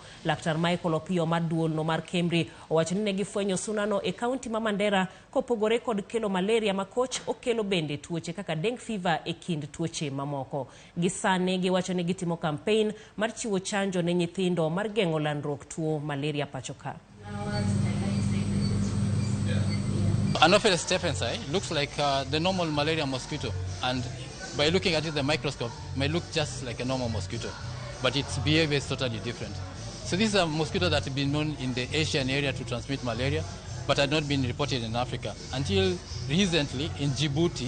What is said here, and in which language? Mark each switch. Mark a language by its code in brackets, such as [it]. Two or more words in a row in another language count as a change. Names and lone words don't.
[luo] Laktar Michael Opio mar duol no mar Kemri owacho ni ne gifwenyo suna no e kaunti ma Mandera kopogore kod kelo malaria makoch okelo bende tuoche kaka [en] dengue fever [luo] e kind tuoche mamoko. Gisane giwacho ni gitimo campaign mar chiwo chanjo ne nyithindo mar geng'o landruok tuo malaria pachoka. [en] Anopheles stephens looks like the normal malaria mosquito, and by looking at it the microscope may look just like a normal mosquito, but its behavior is totally different. So this is a mosquito that has been known in the Asian area to transmit malaria, but had not been reported in Africa until recently in Djibouti.